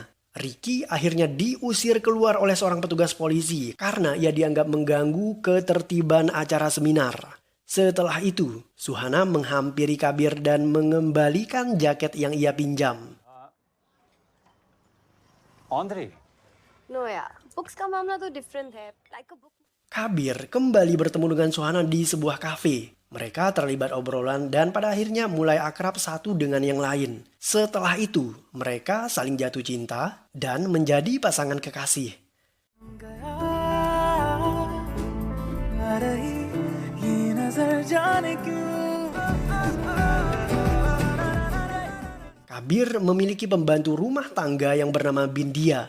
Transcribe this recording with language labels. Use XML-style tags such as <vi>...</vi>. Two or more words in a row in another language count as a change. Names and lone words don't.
<id>Ricky akhirnya diusir keluar oleh seorang petugas polisi karena ia dianggap mengganggu ketertiban acara seminar. Setelah itu, Suhana menghampiri Kabir dan mengembalikan jaket yang ia pinjam. Andre,</id> <hi>No यार बुक्स का मामला तो डिफरेंट है</hi> <en>like a book</en> <id>Kabir kembali bertemu dengan Suhana di sebuah kafe. Mereka terlibat obrolan dan pada akhirnya mulai akrab satu dengan yang lain. Setelah itu, mereka saling jatuh cinta dan menjadi pasangan kekasih. Kabir memiliki pembantu rumah tangga yang bernama Bindia.</id>